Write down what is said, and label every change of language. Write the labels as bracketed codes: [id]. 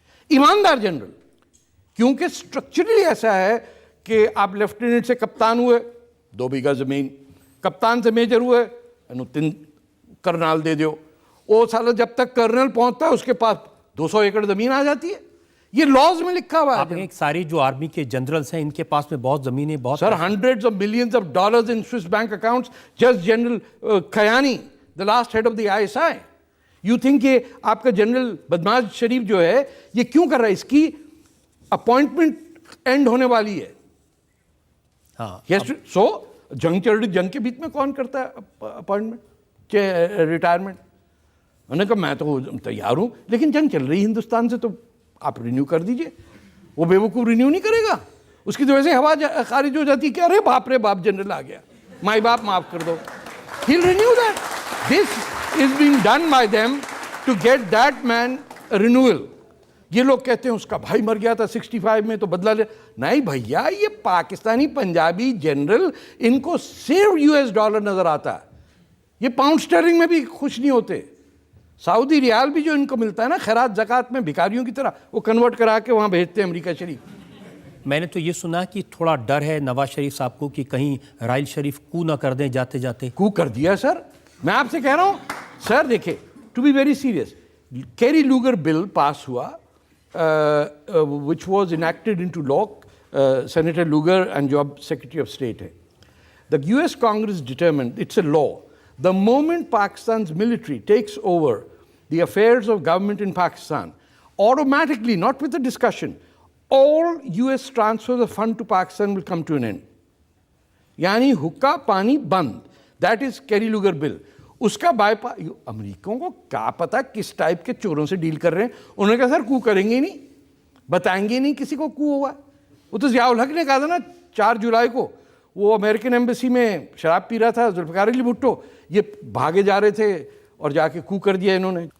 [hi] ईमानदार जनरल, क्योंकि स्ट्रक्चरली ऐसा है कि आप लेफ्टिनेंट से कप्तान हुए 2 बीघा जमीन, कप्तान से मेजर हुए 3 करनाल दे दो। वो साला जब तक कर्नल पहुंचता है उसके पास 200 एकड़ जमीन आ जाती है। ये लॉज में लिखा हुआ है। आपने एक सारी जो आर्मी के जनरल्स हैं इनके पास में बहुत जमीनें, बहुत [en] Sir, hundreds of millions of dollars in Swiss bank accounts. Just General Kayani, the last head of the ISI. You think [hi] कि आपका जनरल बदमाश शरीफ जो है ये क्यों कर रहा है? इसकी अपॉइंटमेंट एंड होने वाली है। हाँ, सो जंग चल रही, जंग के बीच में कौन करता है अपॉइंटमेंट, रिटायरमेंट? उन्होंने कहा मैं तो तैयार हूं, लेकिन जंग चल रही हिंदुस्तान से, तो आप रिन्यू कर दीजिए। वो बेवकूफ रिन्यू नहीं करेगा, उसकी तो वैसे हवा खारिज हो जाती है कि अरे बाप रे बाप जनरल आ गया, माई बाप माफ कर दो। [en] He'll renew that. This is being done by them to get that man a renewal. [hi] ये लोग कहते हैं उसका भाई मर गया था 65 में तो बदला ले। नहीं भैया, ये पाकिस्तानी पंजाबी जनरल, इनको सिर्फ US डॉलर नजर आता है। ये पाउंड स्टर्लिंग में भी खुश नहीं होते। सऊदी रियाल भी जो इनको मिलता है ना खैरात ज़कात में भिखारियों की तरह, वो कन्वर्ट करा के वहाँ भेजते हैं अमेरिका शरीफ। मैंने तो ये सुना कि थोड़ा डर है नवाज शरीफ साहब को कि कहीं राइल शरीफ कू ना कर दें जाते जाते। कू कर दिया सर, मैं आपसे कह रहा हूँ सर देखिए, [en] To be very serious, Kerry Lugar bill pass हुआ, which was enacted into law, senator Lugar and जो अब secretary of state है. The US Congress determined, it's a law, the moment Pakistan's military takes over the affairs of government in Pakistan, automatically, not with a discussion, all US transfers of fund to Pakistan will come to an end. [hi] यानी हुक्का पानी बंद. [en] That is [hi] carry लूगर bill. उसका bypass, अमेरिकियों को क्या पता किस type के चोरों से डील कर रहे हैं. उन्होंने कहा सर कू करेंगे नहीं, बताएंगे नहीं किसी को कू हुआ. वो तो ज़ियाउल हक ने कहा था ना 4 जुलाई को, वो अमेरिकन एम्बेसी में शराब पी रहा था जुल्फ़िकार अली भुट्टो, ये भागे जा रहे थे और जाके कू कर दिया इन्होंने.